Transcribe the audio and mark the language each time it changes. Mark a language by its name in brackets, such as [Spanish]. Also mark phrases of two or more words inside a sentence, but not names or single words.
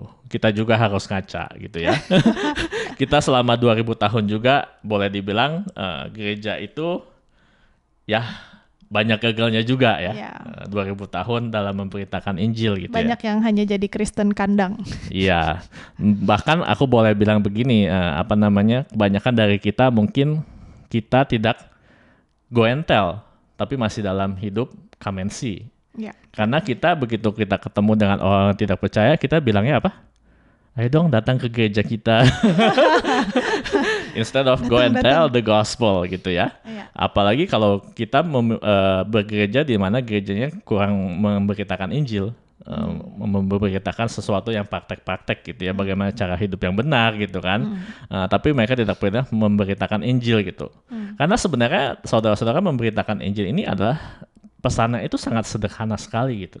[Indonesian] Kita juga harus ngaca gitu ya. Kita selama 2000 tahun juga boleh dibilang gereja itu ya banyak gagalnya juga ya. 2000 tahun dalam memberitakan Injil gitu. Banyak yang hanya jadi Kristen kandang. Iya. Bahkan aku boleh bilang begini, kebanyakan dari kita mungkin kita tidak [English] go and tell, [Indonesian] tapi masih dalam hidup kamensi. Ya. Karena begitu kita ketemu dengan orang yang tidak percaya, kita bilangnya apa? Ayo dong datang ke gereja kita. [English] Instead of go and tell the gospel [Indonesian] gitu ya. Apalagi kalau kita bergereja di mana gerejanya kurang memberitakan Injil. Memberitakan sesuatu yang praktek-praktek gitu ya, bagaimana cara hidup yang benar gitu kan. Tapi mereka tidak pernah memberitakan Injil gitu. Karena sebenarnya saudara-saudara, memberitakan Injil ini adalah pesannya itu sangat sederhana sekali gitu.